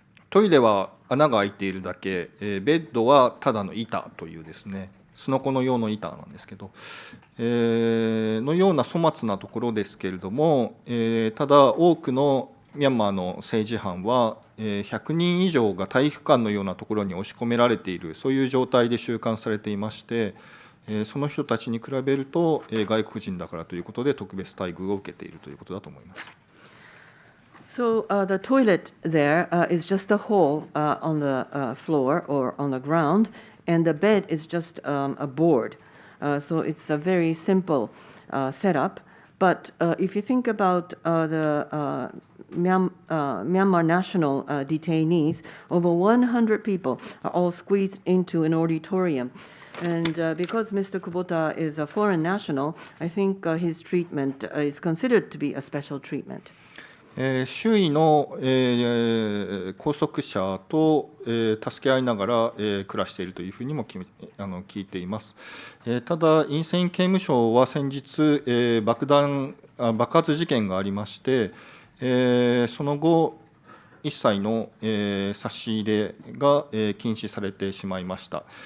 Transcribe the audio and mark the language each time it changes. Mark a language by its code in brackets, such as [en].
[ja] トイレは穴が開いているだけ、ベッドはただの板というですね、すのこの用の板なんですけど、のような粗末なところですけれども、ただ多くのミャンマーの政治犯は、100人以上が体育館のようなところに押し込められている、そういう状態で収監されていまして、その人たちに比べると、外国人だからということで特別待遇を受けているということだと思います。 [en] So the toilet there is just a hole on the floor or on the ground, and the bed is just a board. So it's a very simple setup. But if you think about the Myanmar national detainees, over 100 people are all squeezed into an auditorium. And because Mr. Kubota is a foreign national, I think his treatment is considered to be a special treatment. [ja] 周囲の、拘束者と、助け合いながら、暮らしているというふうにも聞いています。ただ、インセイン刑務所は先日、爆発事件がありまして、その後、一切の、差し入れが、禁止されてしまいました。